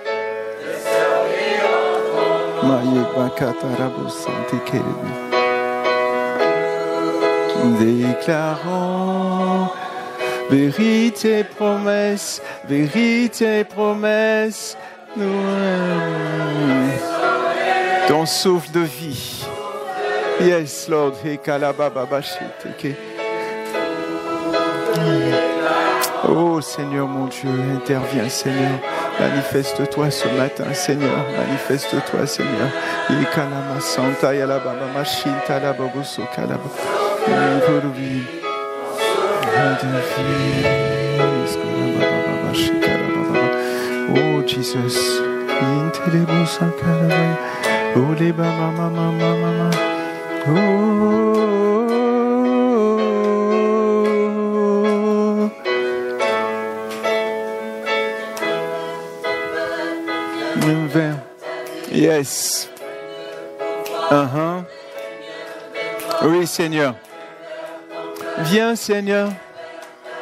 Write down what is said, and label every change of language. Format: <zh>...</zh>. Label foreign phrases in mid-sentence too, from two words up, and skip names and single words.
<fr>Déclarons vérité, promesse, nous ton souffle de vie.</fr> <en>Yes, Lord.</en> <fr>Oh Seigneur mon Dieu, interviens Seigneur. Manifeste-toi ce matin, Seigneur. Manifeste-toi, Seigneur. Ikalama Santa Yalababa Mashinta Lababuso Kalaba.</fr> <en>Oh Jesus. Intelebusa Kalaba. Oh Leba Mama. Oh. Yes.</en> <fr>Oui, Seigneur. Viens, Seigneur.</fr>